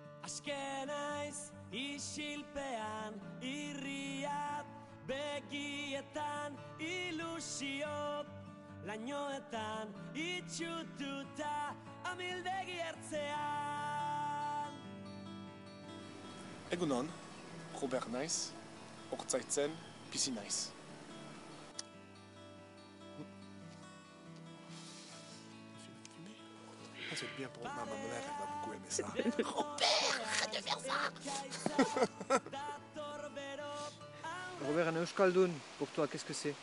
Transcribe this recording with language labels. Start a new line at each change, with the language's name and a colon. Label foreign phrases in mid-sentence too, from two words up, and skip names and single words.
Basque: Aske naiz isilpean irriat begietan ilusio lainoetan itxututa amildegi ertzean. Egunon, Robert naiz, hortzaitzen bizi naiz.
French: C'est bien pour ma mère, elle va beaucoup aimer ça. Robert, arrête de faire ça. Robert, un euskaldun, pour toi, qu'est-ce que c'est?